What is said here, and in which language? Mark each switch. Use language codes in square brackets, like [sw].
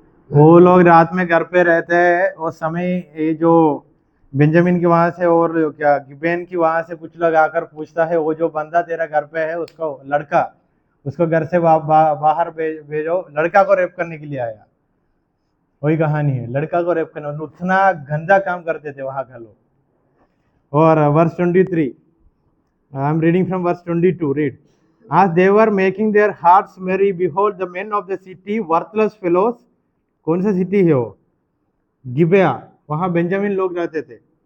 [hi] वो लोग रात में घर पे रहते हैं, उस समय ये जो बेंजामिन की वहां से और क्या गिबेन की वहां से कुछ लोग आकर पूछता है, वो जो बंदा तेरा घर पे है उसको लड़का उसको घर से बाहर भेजो, लड़का को रेप करने के लिए आया। वही कहानी है, लड़का को रेप करने, उतना गंदा काम करते थे वहां का लोग। [en] और verse 23, I am reading from verse 22, read. As they were making their hearts merry, behold, the men of the city, worthless fellows, [hi] कौन सा सिटी है वो? गिबेया, वहां बेंजामिन लोग रहते थे।